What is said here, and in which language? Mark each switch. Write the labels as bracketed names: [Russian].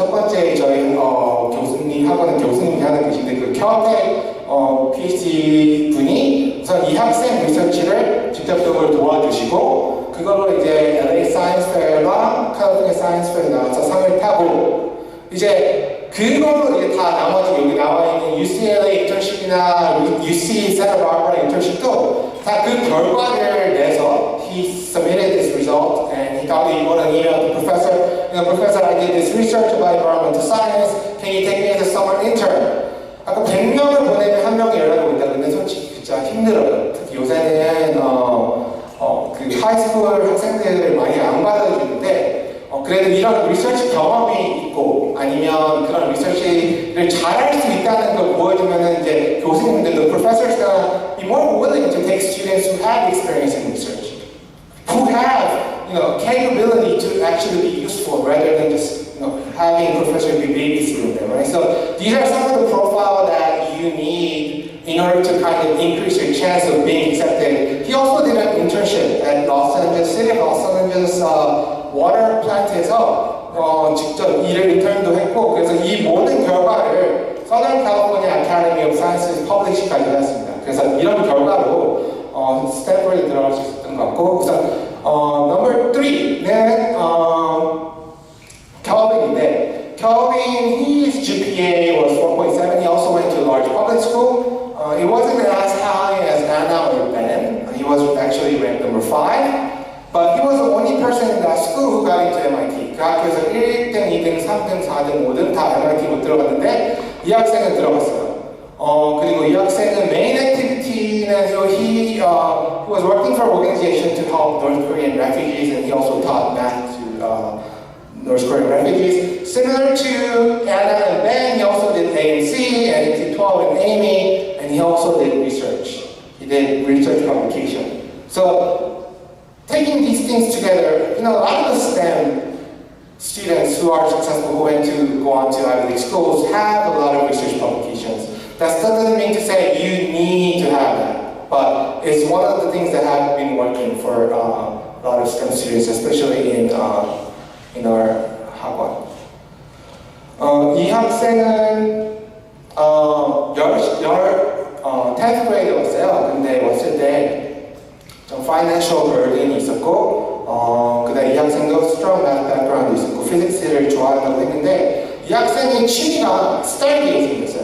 [Korean] 첫 번째 저희 교수님이 하는 계신데 그 켜텍 PhD 분이 우선 이 학생 리서치를 직접적으로 도와주시고 그걸로 이제 LA Science Fair랑 캘리포니아 Science Fair 나와서 상을 타고 이제 그걸로 이제 다 나머지 여기 나와 있는 UCLA 인턴십이나 UC Santa Barbara 인턴십도 다 그 결과를 내서 [English] he submitted this result and he got an email to professor. Professor, I did this research about environmental science. Can you take me as a summer intern? [Korean] 아까 100명을 보내면 한 명이 연락이 온다. 근데 솔직히 진짜 힘들어요. 특히 요새는 그 하이스쿨 학생들을 많이 안 받아주는데 그래도 이런 리서치 경험이 있고 아니면 그런 리서치를 잘할 수 있다는 걸 보여주면은 이제 교수님들도 [English] professors gonna be more willing to take students who have experience in research, who have capability to actually be useful rather than just having professors be babysitting them, right? So these are some of the profile that you need in order to kind of increase your chance of being accepted. He also did an internship at City of Los Angeles water plant에서 [Korean] 직접 인턴도 했고 그래서 이 모든 결과를 [English] Southern California Academy of Sciences Publish까지 했습니다. [Korean] 그래서 이런 결과로 스탠퍼드에 들어갈 수 있었던 것 같고 우선 number 3는 Kelvin인데 Kelvin, [English] his GPA was 4.7. He also went to a large public school. It wasn't as high as Anna or Ben. He was actually ranked number 5. But he was the only person in that school who got into MIT. [Korean] 그 학교에서 1등, 2등, 3등, 4등, 5등 다 MIT 못 들어갔는데 이 학생은 들어갔어요. 그리고 이 학생은 [English] main activity는 he was working for an organization to help North Korean refugees and he also taught math to North Korean refugees. Similar to Anna and Ben, he also did AMC and NC12 and Amy, and he also did research. He did research publication. So taking these things together, a lot of the STEM students who are successful, who went to go on to Ivy League schools, have a lot of research publications. That doesn't mean to say you need to have that, but it's one of the things that have been working for a lot of STEM students, especially in our 학원. [Korean] 이 학생은 10th grade 왔어요. 근데 왔을 때 좀 financial burden이 있었고 그다음에 이 학생도 strong math background도 있었고 피직스를 좋아한다고 했는데 이 학생의 취미가 stargazing이었어요.